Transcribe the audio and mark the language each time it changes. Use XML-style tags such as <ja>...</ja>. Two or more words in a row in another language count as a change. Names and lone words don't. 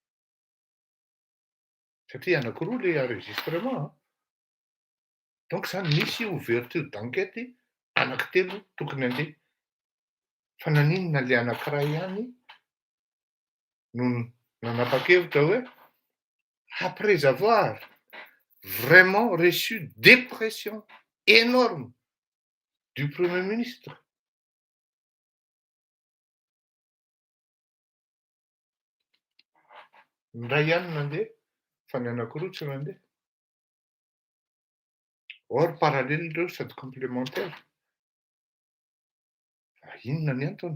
<mg>Satria anakiroa le enregistrement. Donc zany misy</mg> <fr>ouverture d'enquête</fr> <mg>anankitelo tokony andeha. Fa naninona le anankiray ihany no nanapa-kevitra hoe</mg> <fr>après avoir vraiment reçu des pressions énormes du Premier ministre.</fr> <mg>Ny ray ihany nandeha fa ny anakiroa tsy nandeha.</mg> <fr>Or parallèle</fr> <mg>ireo sady complémentaire. Inona ny antony?</mg>